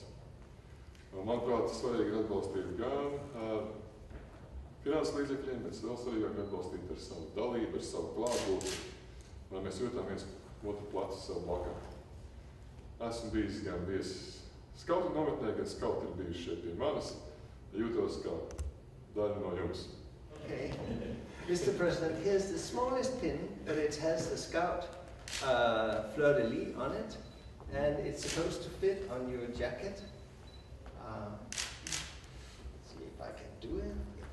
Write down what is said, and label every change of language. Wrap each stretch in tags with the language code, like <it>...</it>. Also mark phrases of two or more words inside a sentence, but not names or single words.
<lv>Manuprāt, svarīgi ir atbalstīt gan finanses līdzekļiem, bet vēl svarīgāk atbalstīt ar savu dalību, ar savu klātbūtni, lai mēs jūtam viens otru placu savu blakā. Esmu bijis gan viesis skautu nometnē, gan skauti ir bijuši šeit pie manis. Jūtos kā daļa no jums.</lv> <en>Okay. Mr. President, here's the smallest pin, but it has the scout fleur-de-lis on it, and it's supposed to fit on your jacket. Let's see if I can do it.</en>